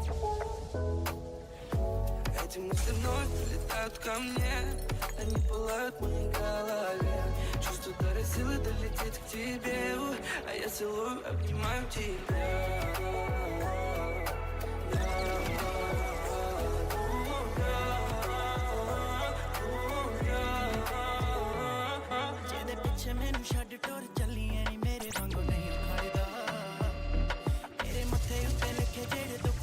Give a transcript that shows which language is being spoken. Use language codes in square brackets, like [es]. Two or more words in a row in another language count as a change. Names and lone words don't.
[ru] Эти мысли вновь прилетают ко мне, они пылают в моей голове. Чувство дарит силы долететь к тебе, а я целую, обнимаю тебя. [pa] ਮੈਨੂੰ ਛੱਡ ਤੋਰ ਚੱਲੀ ਮੇਰੇ ਵਾਂਗੂ ਨਹੀਂ ਖੜ੍ਹਦਾ, ਮੇਰੇ ਮੱਥੇ ਉੱਤੇ ਲਿਖੇ ਜਿਹੜੇ